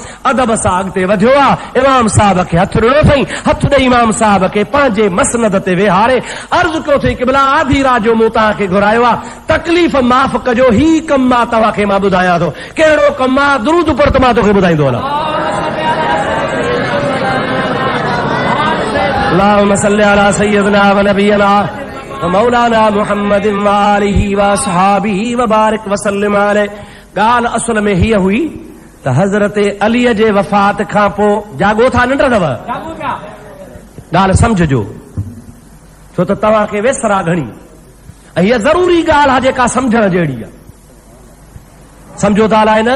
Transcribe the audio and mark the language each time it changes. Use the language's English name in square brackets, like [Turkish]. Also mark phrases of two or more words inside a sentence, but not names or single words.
[Sindhi] अदब सां अॻिते वधियो आहे, इमाम साहब खे हथु ॾिनो अथई, हथु ॾेई इमाम साहब खे पंहिंजे मसनद ते वेहारे अर्ज़ु कयो अथई, क़िबला आधी रात जो मूं तव्हांखे घुरायो आहे, तकलीफ़ माफ़ कजो, ही कमु मां तव्हांखे मां ॿुधायां थो। कहिड़ो कमु आहे? दुरूद पर त मां तोखे ॿुधाईंदो हलां। [Arabic] اللهم صل على سيدنا و نبينا مولانا محمد و آله و أصحابه و بارك وسلم عليه. [Sindhi] ॻाल्हि असल में हीअ हुई त हज़रत अलीअ जे वफ़ात खां पोइ जाॻो था, निंड अथव? ॻाल्हि सम्झजो, छो त तव्हांखे वेसरा घणी ऐं हीअ ज़रूरी ॻाल्हि आहे जेका सम्झण जहिड़ी आहे। सम्झो था अलाए न?